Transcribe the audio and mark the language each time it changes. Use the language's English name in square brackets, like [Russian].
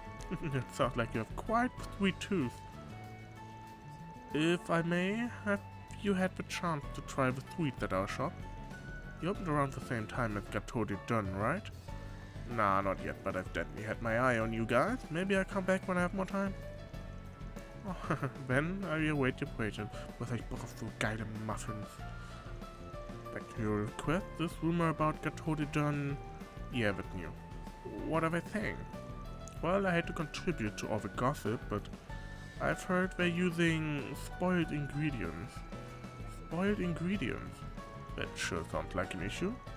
[English] It sounds like you have quite sweet tooth. If I may, have you had the chance to try the sweets at our shop? You opened around the same time as Gateau de Dun, right? Nah, not yet, but I've definitely had my eye on you guys. Maybe I'll come back when I have more time. Oh, then I await your waiter. [German] Was ich Bock auf so geile Muffins. [English] Back to your request, this rumor about Gateau de Dun, yeah, that's new. What are they saying? Well, I hate to contribute to all the gossip, but I've heard they're using spoiled ingredients. Spoiled ingredients? That sure sounds like an issue.